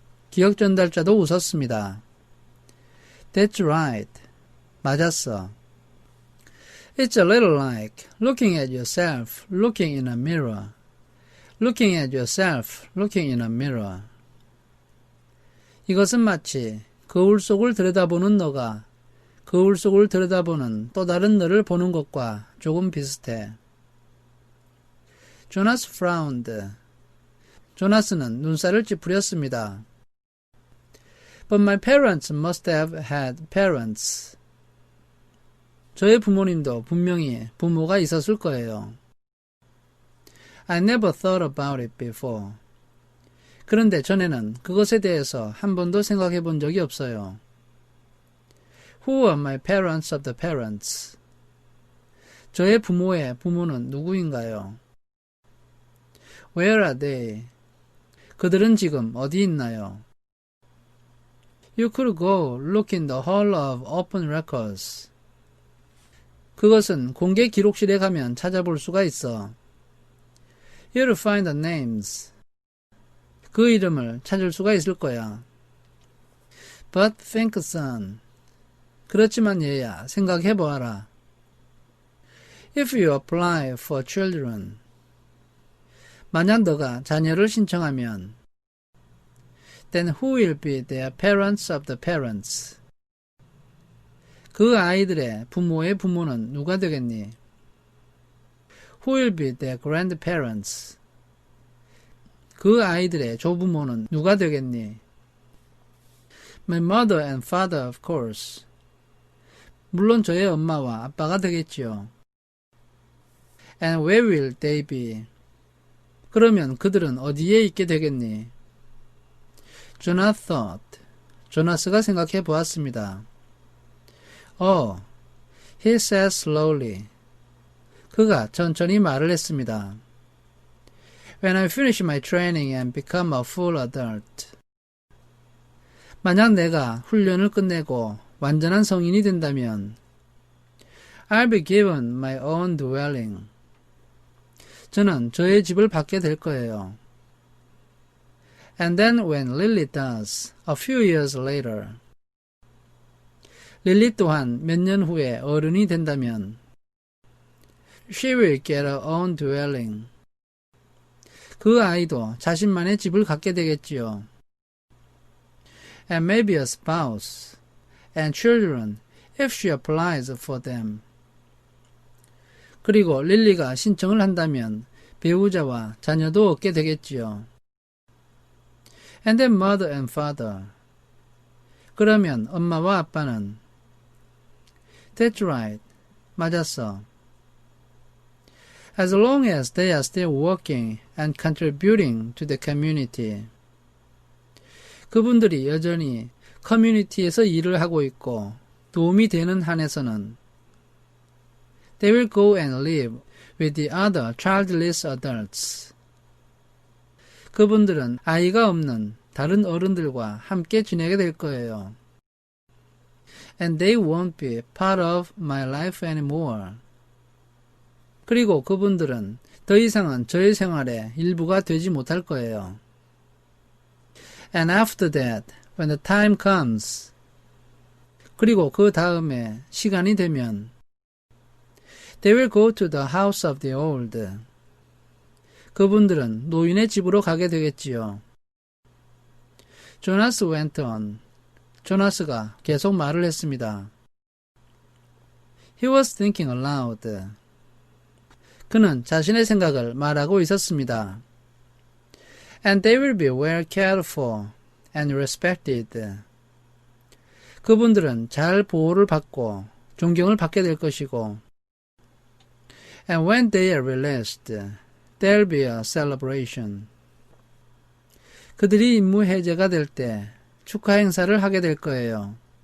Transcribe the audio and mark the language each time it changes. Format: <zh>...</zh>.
<ko>기억 전달자도 웃었습니다.</ko> <en>That's right.</en> <ko>맞았어.</ko> <en>It's a little like looking at yourself looking in a mirror. Looking at yourself looking in a mirror.</en> <ko>이것은 마치 거울 속을 들여다보는 너가 거울 속을 들여다보는 또 다른 너를 보는 것과 조금 비슷해.</ko> <en>Jonas frowned.</en> <ko>조나스는 눈살을 찌푸렸습니다.</ko> <en>But my parents must have had parents.</en> <ko>저의 부모님도 분명히 부모가 있었을 거예요.</ko> <en>I never thought about it before.</en> <ko>그런데 전에는 그것에 대해서 한 번도 생각해 본 적이 없어요.</ko> <en>Who are my parents of the parents?</en> <ko>저의 부모의 부모는 누구인가요?</ko> <en>Where are they?</en> <ko>그들은 지금 어디 있나요?</ko> <en>You could go look in the hall of open records.</en> <ko>그것은 공개 기록실에 가면 찾아볼 수가 있어.</ko> <en>You'll find the names.</en> <ko>그 이름을 찾을 수가 있을 거야.</ko> <en>But think, son.</en> <ko>그렇지만 얘야, 생각해보아라.</ko> <en>If you apply for children.</en> <ko>만약 너가 자녀를 신청하면</ko> <en>Then who will be their parents of the parents?</en> <ko>그 아이들의 부모의 부모는 누가 되겠니?</ko> <en>Who will be their grandparents?</en> <ko>그 아이들의 조부모는 누가 되겠니?</ko> <en>My mother and father, of course.</en> <ko>물론 저의 엄마와 아빠가 되겠지요.</ko> <en>And where will they be?</en> <ko>그러면 그들은 어디에 있게 되겠니?</ko> <en>Jonas thought.</en> <ko>조나스가 생각해 보았습니다.</ko> <en>Oh, he said slowly.</en> <ko>그가 천천히 말을 했습니다.</ko> <en>When I finish my training and become a full adult.</en> <ko>만약 내가 훈련을 끝내고 완전한 성인이 된다면</ko> <en>I'll be given my own dwelling.</en> <ko>저는 저의 집을 받게 될 거예요.</ko> <en>And then when Lily does, a few years later.</en> <ko>릴리 또한 몇 년 후에 어른이 된다면</ko> <en>She will get her own dwelling.</en> <ko>그 아이도 자신만의 집을 갖게 되겠지요.</ko> <en>And maybe a spouse and children if she applies for them.</en> <ko>그리고 릴리가 신청을 한다면 배우자와 자녀도 얻게 되겠지요.</ko> <en>And then mother and father.</en> <ko>그러면 엄마와 아빠는</ko> <en>That's right.</en> <ko>맞았어.</ko> <en>As long as they are still working and contributing to the community.</en> <ko>그분들이 여전히 커뮤니티에서 일을 하고 있고 도움이 되는 한에서는</ko> <en>They will go and live with the other childless adults.</en> <ko>그분들은 아이가 없는 다른 어른들과 함께 지내게 될 거예요.</ko> <en>And they won't be part of my life anymore.</en> <ko>그리고 그분들은 더 이상은 저의 생활의 일부가 되지 못할 거예요.</ko> <en>And after that, when the time comes.</en> <ko>그리고 그 다음에 시간이 되면</ko> <en>They will go to the house of the old.</en> <ko>그분들은 노인의 집으로 가게 되겠지요.</ko> <en>Jonas went on.</en> <ko>조나스가 계속 말을 했습니다.</ko> <en>He was thinking aloud.</en> <ko>그는 자신의 생각을 말하고 있었습니다.</ko> <en>And they will be well cared for and respected.</en> <ko>그분들은 잘 보호를 받고 존경을 받게 될 것이고</ko> <en>And when they are released, there'll be a celebration.</en> <ko>그들이 임무 해제가 될 때 축하 행사를 하게 될 거예요.</ko>